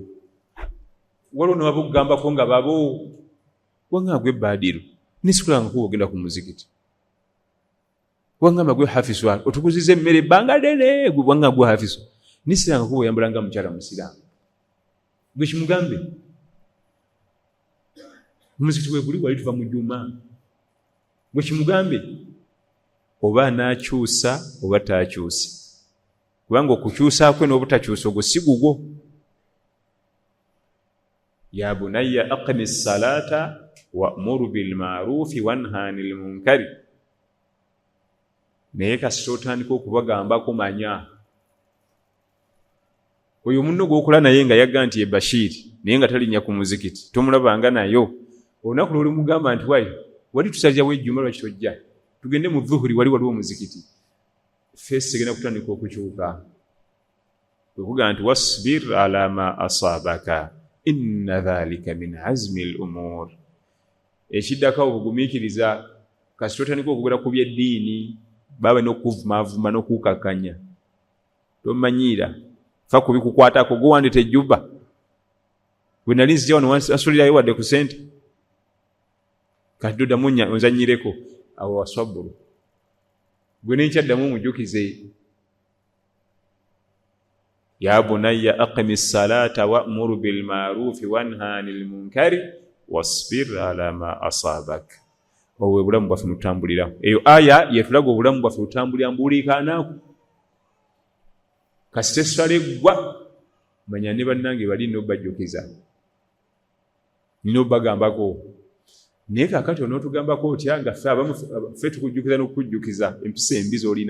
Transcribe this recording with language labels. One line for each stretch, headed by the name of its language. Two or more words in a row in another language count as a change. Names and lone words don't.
Ganda: Waliwo ne waba okugambako nga babo wangamba gwe Badiru nisikulanga kuba ogenda ku muzikiti, wangamba gwe Hafisu otukuziza emmere ebbanga ddene, gwe wangamba gwe Hafisu nisiranga kuba oyambulanga mukyala musiraamu. Gwe kimugambe omuzikiti we guli wali tuva mu Juma. Gwe kimugambe oba anaakyusa oba taakyusi, kubanga okukyusa kwe n'obutakyusa ogwo si gugwo.
Arabic: يا بني أقم الصلاة وأمر بالمعروف وانه عن المنكر.
Ganda: Naye kasita otandika okubagambako manya. Oyo munno gw'okola naye nga yagga nti ye Bashir naye nga talinnya ku muzikiti, tomulabanga nayo. Olunaku lw'oli mugamba nti wayi wali tusalirawo ejjuma lwaki tojja, tugende mu dhuhuri wali waliwo muzikiti, feesi egenda kutandika okukyuka. Wekuga nti
Arabic: واصبر على ما أصابك إن ذلك من عزم الأمور.
Ganda: Ekiddako obugumiikiriza kasita otandika okugera ku byeddiini baba n'okuvumaavuma n'okukakanya, tomanyiira fa kubikukwatako. Gwe wandita ejjuba, bwe nali nzija wano asulirayo wadde ku ssente, kati doddamu onzanyireko awo waswabbulu. Gwe nenkyaddamu omujjukize.
Arabic: يا بني أقم الصلاة وأمر بالمعروف وانه عن المنكر واصبر على ما أصابك.
Ganda: Obwe bulamu bwaffe mutambuliramu. Eyo aya yetulaga obulamu bwaffe butambulira mbuliikaanaako. Kasita essala eggwa manya ne bannange bali n'obajjukiza, nina obagambako. Naye kaakati onootugambako otya nga ffe tukujjukiza n'okukujjukiza empisa embi z'olina.